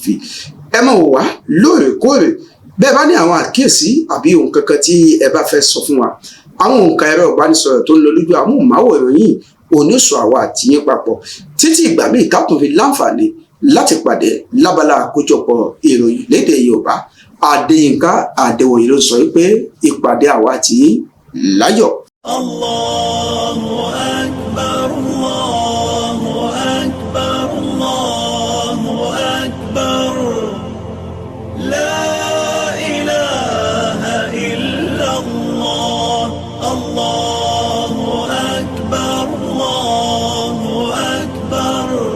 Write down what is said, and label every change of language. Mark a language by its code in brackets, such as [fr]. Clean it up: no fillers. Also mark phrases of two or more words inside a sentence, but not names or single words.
[yo] ẹ máa wò wá lóòrèkóòrè bẹ́ẹ̀ bá ní àwọn àkíyèsí àbí ohun kankan tí ẹ bá fẹ́ sọ fún wa àwọn òǹkà ẹ̀rọ ìbánisọ̀rọ̀ tó ń lọ lójú amóhùnmáwòrán yìí oníṣọ àwa àtìyín papọ̀ títí ìgbà míì ká tún fi láǹfààní láti pàdé lábala àkójọpọ̀ ìròyìn lédè Yorùbá Adéyínká Adéwòye ló sọ pé ìpàdé àwa àtìyín láyọ̀. [ar] الله أكبر، الله أكبر، الله أكبر. لا إله إلا الله. الله أكبر، الله أكبر.